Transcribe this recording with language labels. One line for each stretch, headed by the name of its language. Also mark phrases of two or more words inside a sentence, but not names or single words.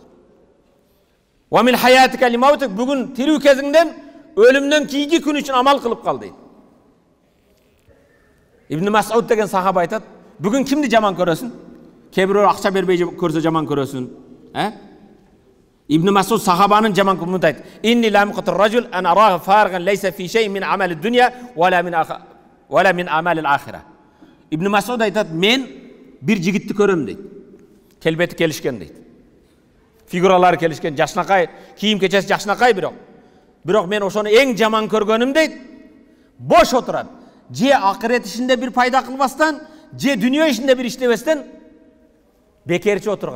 Arabic: ومن حياتك لموتك.
Kyrgyz: Бүгүн тирүү кезиңден өлүмдөн кийинки күн үчүн амал кылып кал дейт. Ибн Масуд деген сахаба айтат: "Бүгүн кимди жаман көрөсүн? Кээ-бирөө акча бербей көрсө жаман көрөсүн." Ибн Масуд сахабанын жаман көрүнүп айтат:
Arabic: "إني لأمقت الرجل أن أراه فارغا ليس في شيء من عمل الدنيا ولا من عمل الآخرة."
Kyrgyz: Ибн Масуд айтат: "Мен бир жигитти көрөм" дейт. Келбети келишкен дейт. Фигуралары келишкен, жашнакай, кийим кечеси жашнакай бирок мен ошону эң жаман көргөнүм дейт. Бош отурат. Же акырет ишинде бир пайда кылбастан, же дүнүйө ишинде бир иштебестен бекерчи отурган.